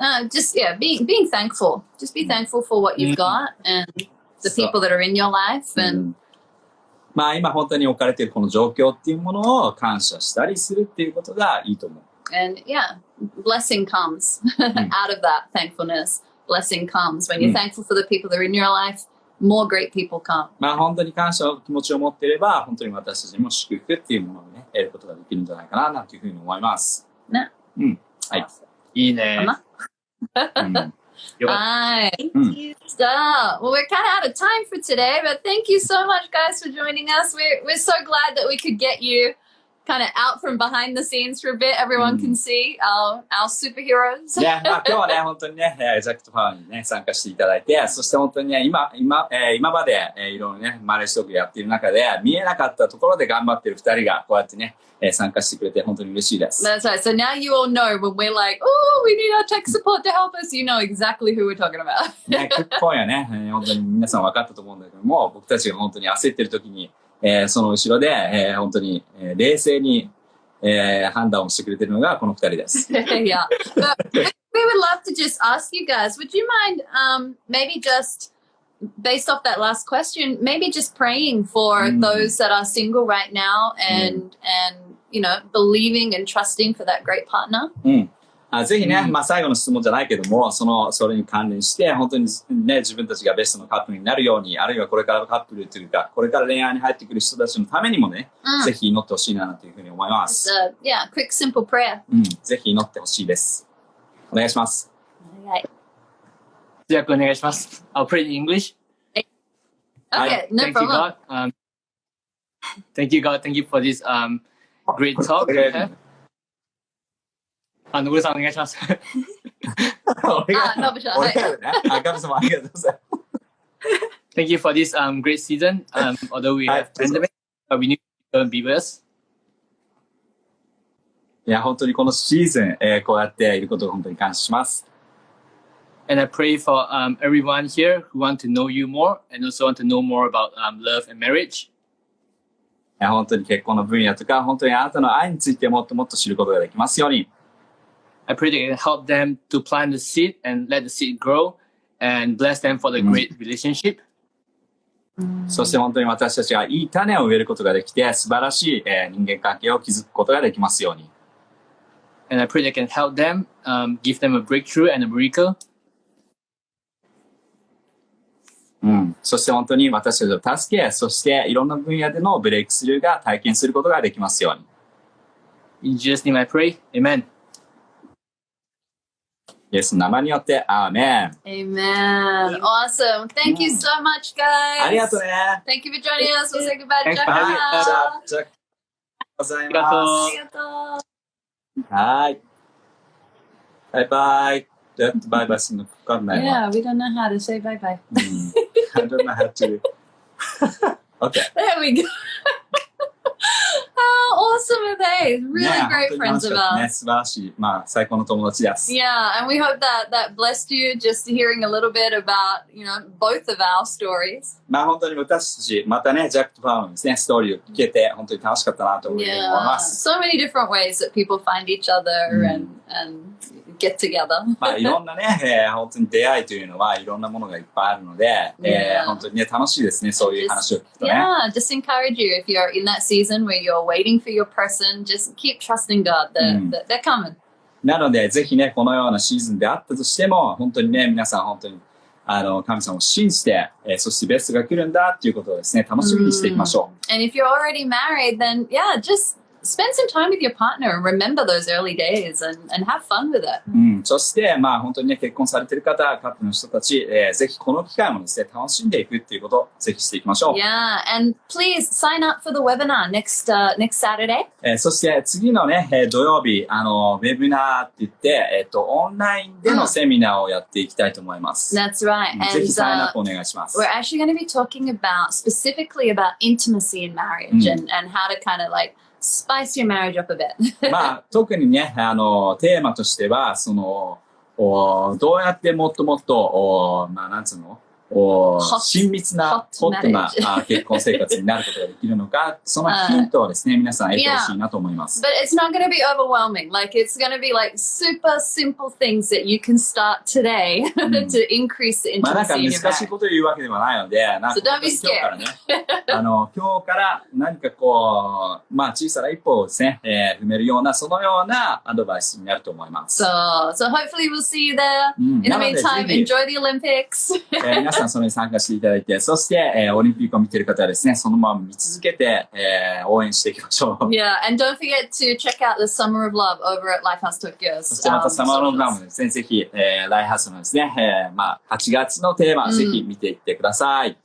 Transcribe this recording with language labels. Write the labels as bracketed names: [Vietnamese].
[English] Just, yeah, being thankful. Just be thankful for what you've got and the people that are in your life and [Japanese] まあ今本当に置かれているこの状況っていうものを感謝したりするっていうことがいいと思う。 [English] And yeah, blessing comes out of that thankfulness. Blessing comes when you're thankful for the people that are in your life. More great people come. [Japanese] まあ本当に感謝の気持ちを持っていれば、本当に私たちも祝福っていうものをね、得ることができるんじゃないかな、なんていうふうに思います。ね。はい。いいね。 [English] Hi. Thank you. Stop. Well, we're kind of out of time for today, but thank you so much, guys, for joining us. We're so glad that we could get you kind of out from behind the scenes for a bit. Everyone can see our superheroes. [Japanese] まあ今日はね、本当にね、ジャックとファンにね、参加していただいて、そして本当にね、今まで、いろいろね、マネージトークやっている中で、見えなかったところで頑張っている2人が、こうやってね、参加してくれて本当に嬉しいです。 [English] That's right. So now you all know when we're like, oh, we need our tech support to help us, you know exactly who we're talking about. [Japanese] ね、今夜ね、本当に皆さん分かったと思うんだけども、僕たちが本当に焦ってる時に、その後ろで、本当に、冷静に、判断をしてくれているのがこの2人です。 [English] Yeah. But we would love to just ask you guys, would you mind maybe just based off that last question, maybe just praying for those that are single right now and you know, believing and trusting for that great partner? [Japanese] ぜひね、まあ最後の質問じゃないけども、それに関連して、本当にね、自分たちがベストのカップルになるように、あるいはこれからのカップルというか、これから恋愛に入ってくる人たちのためにもね、ぜひ祈ってほしいなというふうに思います。 [English] Yeah, quick simple prayer. [Japanese] ぜひ祈ってほしいです。お願いします。はい。じゃあお願いします。 [English] I'll pray in English. Okay, no problem. Thank you, God. Thank you for this great talk. [Japanese] 野村さんお願いします。ノブさん。俺からね。神様ありがとうございます。 [English] Thank you for this great season. Although we have pandemic, but we need to be with us. [Japanese] いや、本当にこのシーズン、こうやっていることを本当に感謝します。 [English] And I pray for everyone here who want to know you more and also want to know more about love and marriage. [Japanese] いや、本当に結婚の分野とか、本当にあなたの愛についてもっともっと知ることができますように。 [English] I pray that you can help them to plant the seed and let the seed grow and bless them for the great relationship. [Japanese] そして本当に私たちがいい種を植えることができて、素晴らしい、人間関係を築くことができますように。 [English] And I pray that I can help them, give them a breakthrough and a miracle. [Japanese] そして本当に私たちを助け、そしていろんな分野でのブレイクスルーが体験することができますように。 [English] In Jesus' name I pray. Amen. [Japanese] イエスの名前によって、アーメン。 [English] Amen. Awesome. Thank you so much, guys. [Japanese] ありがとうね。 [English] Thank you for joining us. We'll say goodbye to Jack. [Japanese] はい、じゃあ、ございます。ありがとう。はい。バイバイ。どうやってバイバイするのかわかんないわ。 [English] Yeah, we don't know how to say bye bye. I don't know how to. Okay. There we go. How awesome are they? Really great friends of [Japanese] ね、 [English] ours. [Japanese] 素晴らしい。まあ、最高の友達です。 [English] Yeah, and we hope that blessed you just hearing a little bit about, both of our stories. [Japanese] まあ、本当に私たち、またね、ジャックとパウのですね、ストーリーを聞けて、本当に楽しかったなと思います。 [English] So many different ways that people find each other and get together. [Japanese] まあ、いろんなね、本当に出会いというのは、いろんなものがいっぱいあるので、本当にね、楽しいですね、そういう話を聞くとね。 [English] Yeah, just encourage you if you're in that season where you're waiting for your person, just keep trusting God that they're coming. [Japanese] なので、ぜひね、このようなシーズンであったとしても、本当にね、皆さん本当に、神様を信じて、そしてベストが来るんだっていうことをですね、楽しみにしていきましょう。 [English] And if you're already married, then just spend some time with your partner and remember those early days and have fun with it. [Japanese] そして、まあ本当にね、結婚されている方、カップルの人たち、ぜひこの機会もですね、楽しんでいくっていうことをぜひしていきましょう。 [English] Yeah, and please sign up for the webinar next Saturday. [Japanese] そして次のね、土曜日、ウェビナーって言って、オンラインでのセミナーをやっていきたいと思います。 [English] That's right. [Japanese] ぜひサインアップお願いします。 [English] We're actually going to be talking specifically about intimacy in marriage and how to kind of spice your marriage up a bit. [Japanese] まあ、特にね、テーマとしては、どうやってもっともっと、まあ、なんつうの親密な、ホットな結婚生活になることができるのか、そのヒントをですね、皆さん得てほしいなと思います。 [English] But it's not going to be overwhelming. It's going to be super simple things that you can start today to increase the [Japanese] まあなんか [English] intimacy in your [Japanese] 難しい [English] marriage. [Japanese] ことを言うわけではないので、なんか [English] So don't be [Japanese] 今日からね、今日から何かまあ小さな一歩をですね、踏めるような、そのようなアドバイスになると思います。 [English] So hopefully we'll see you there. In the meantime, enjoy the Olympics. [Japanese] 皆さんそれに参加していただいて、そして、オリンピックを見ている方はですね、そのまま見続けて、応援していきましょう。 [English] Yeah, and don't forget to check out the Summer of Love over at Lifehouse Tokyo's. [Japanese] そしてまたサマーローラムですね、ぜひ、ライハウスのですね、まあ8月のテーマ、ぜひ見ていってください。